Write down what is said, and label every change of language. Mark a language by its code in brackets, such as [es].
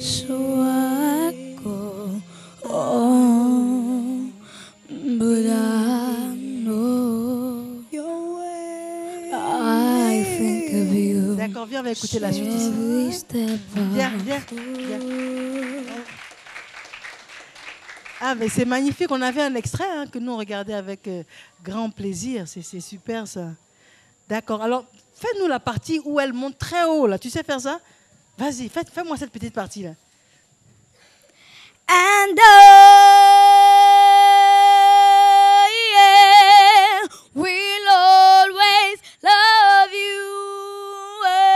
[en] So I go on, but I know your way. I think of you. [fr] D'accord, viens, on va écouter la suite ici. [en] Every step [fr] Viens. Ah, mais c'est magnifique. On avait un extrait que nous on regardait avec grand plaisir. C'est super ça. D'accord. Alors, fais-nous la partie où elle monte très haut là. Tu sais faire ça? Vas-y, fais-moi cette petite partie là. [en] And yeah, we'll always love you.